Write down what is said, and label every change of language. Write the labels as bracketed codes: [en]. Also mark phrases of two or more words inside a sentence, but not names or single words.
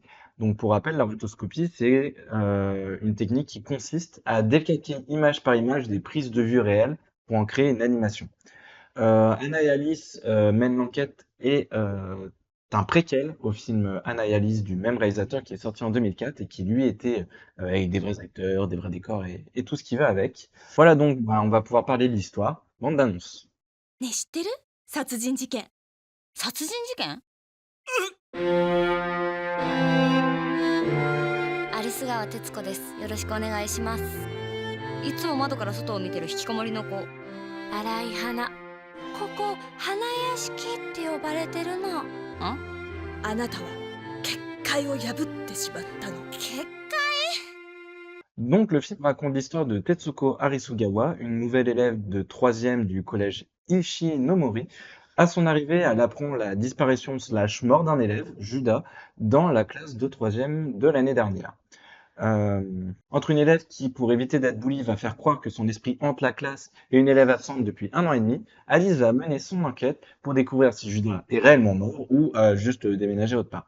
[fr] Donc pour rappel, la rotoscopie, c'est une technique qui consiste à décalquer image par image des prises de vue réelles pour en créer une animation. Anna et Alice mènent l'enquête et un préquel au film Anna et Alice du même réalisateur qui est sorti en 2004 et qui lui était avec des vrais acteurs, des vrais décors et tout ce qui va avec. Voilà on va pouvoir parler de l'histoire. Bande d'annonce. [ja] ねえ、知ってる？殺人事件。殺人事件？アリス川徹子です。よろしくお願いします。いつも窓から外を見てる引きこもりの子。荒い花。ここ、花屋敷って呼ばれてるの。あなたは結界を破ってしまったの。結 [fr] Donc le film raconte l'histoire de Tetsuko Arisugawa, une nouvelle élève de troisième du collège Ishinomori. À son arrivée, elle apprend la disparition slash mort d'un élève, Judas, dans la classe de troisième de l'année dernière. Entre une élève qui, pour éviter d'être bully, va faire croire que son esprit hante la classe et une élève absente depuis 1 an et demi, Alice va mener son enquête pour découvrir si Judas est réellement mort ou a juste déménagé autre part.